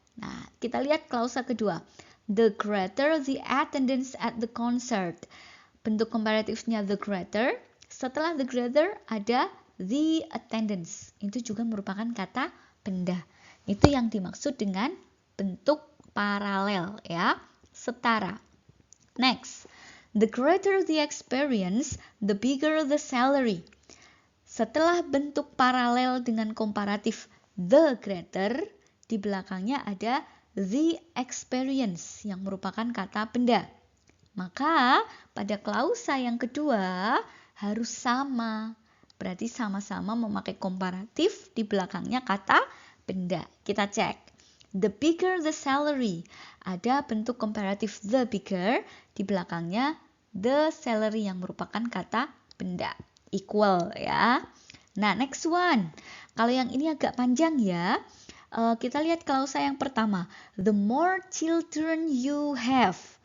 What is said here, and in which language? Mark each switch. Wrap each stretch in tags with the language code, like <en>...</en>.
<id>Nah, kita lihat klausa kedua.</id> <en>The greater the attendance at the concert.</en> <id>Bentuk komparatifnya the greater. Setelah the greater ada the attendance. Itu juga merupakan kata benda. Itu yang dimaksud dengan bentuk paralel ya, setara.</id> <en>Next, the greater the experience, the bigger the salary.</en> <id>Setelah bentuk paralel dengan komparatif the greater, di belakangnya ada the experience yang merupakan kata benda. Maka pada klausa yang kedua harus sama. Berarti sama-sama memakai komparatif, di belakangnya kata benda. Kita cek.</id> <en>The bigger the salary.</en> <id>Ada bentuk komparatif the bigger, di belakangnya the salary yang merupakan kata benda.</id> <en>Equal ya. Nah, next one.</en> <id>Kalau yang ini agak panjang ya. Kita lihat klausa yang pertama.</id> <en>The more children you have.</en>